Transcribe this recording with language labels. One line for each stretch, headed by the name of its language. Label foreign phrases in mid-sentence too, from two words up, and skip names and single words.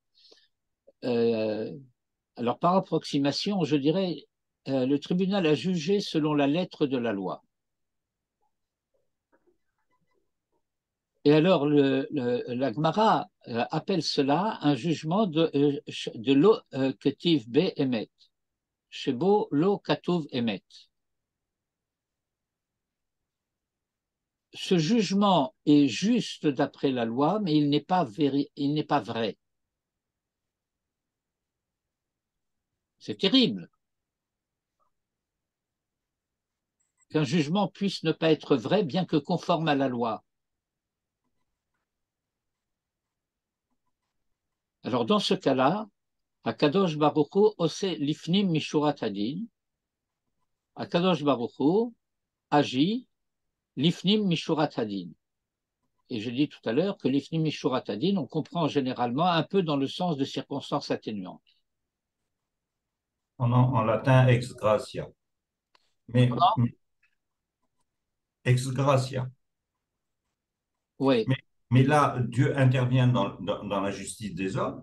French: Alors, par approximation, je dirais, le tribunal a jugé selon la lettre de la loi. Et alors, la Gemara appelle cela un jugement de
Hebrew: לא כתיב באמת, שבו לא כתוב אמת.
French: Ce jugement est juste d'après la loi, mais il n'est pas vrai. C'est terrible qu'un jugement puisse ne pas être vrai, bien que conforme à la loi. Alors, dans ce cas-là,
Hebrew: הקדוש ברוך הוא עושה לפנים משורת הדין. הקדוש ברוך הוא agit לפנים משורת הדין.
French: Et je dis tout à l'heure que
Hebrew: לפנים משורת הדין,
French: on comprend généralement un peu dans le sens de circonstances atténuantes. En latin,
Latin: ex gratia.
French: Mais Comment?
Latin: ex gratia.
French: Oui. Mais là, Dieu intervient dans la justice des hommes.